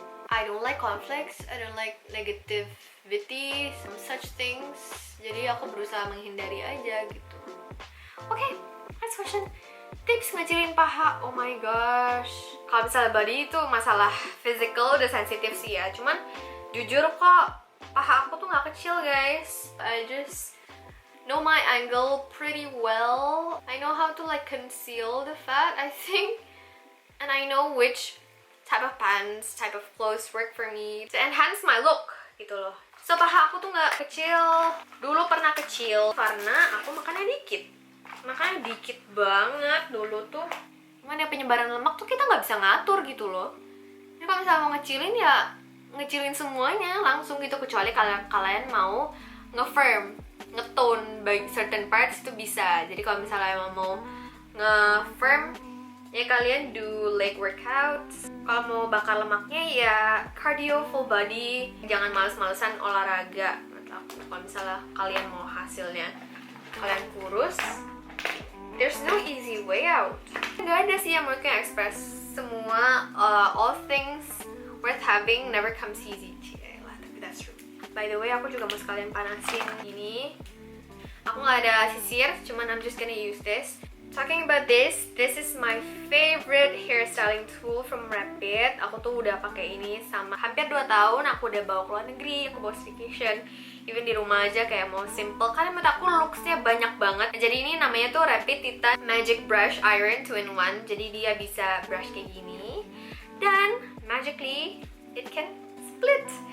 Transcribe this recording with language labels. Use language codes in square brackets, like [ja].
[en] I don't like conflicts, I don't like negativity, some such things. [id] Jadi aku berusaha menghindari aja gitu. [en] Okay, next question. [id] Tips ngecilin paha. [en] Oh my gosh. [id] Kalau misalnya body itu masalah physical udah sensitif sih ya. Cuman jujur kok paha aku tuh nggak kecil guys. [en] I just know my angle pretty well. I know how to like conceal the fat, I think. And I know which type of pants, type of clothes work for me to enhance my look [id] gitu loh. So paha aku tuh nggak kecil. Dulu pernah kecil karena aku makannya dikit. Makannya dikit banget dulu tuh. Cuman ya penyebaran lemak tuh kita nggak bisa ngatur gitu loh. Jadi kalau misalnya mau ngecilin ya ngecilin semuanya langsung gitu, kecuali kalian mau nge-firm, nge-tone by certain parts itu bisa. Jadi kalau misalnya emang mau nge-firm ya kalian [en] do leg workouts. [id] Kalau mau bakar lemaknya ya cardio full body. Jangan males-malesan olahraga. Kalau misalnya kalian mau hasilnya kalian kurus, [en] there's no easy way out. [id] Nggak ada sih yang menurutku yang express semua. [en] All things worth having never comes easy. [id] Cilah, tapi [en] that's true. [id] By the way, aku juga mau sekalian panasin ini. Aku nggak ada sisir, cuman [en] I'm just gonna use this. Talking about this is my favorite hairstyling tool from REPIT. [id] Aku tuh udah pakai ini sama hampir 2 tahun. Aku udah bawa ke luar negeri, aku bawa staycation, even di rumah aja kayak mau simple. Karena menurut aku looksnya banyak banget. Jadi ini namanya tuh REPIT Titan Magic Brush Iron 2-in-1. Jadi dia bisa brush kayak gini dan [en] magically it can split.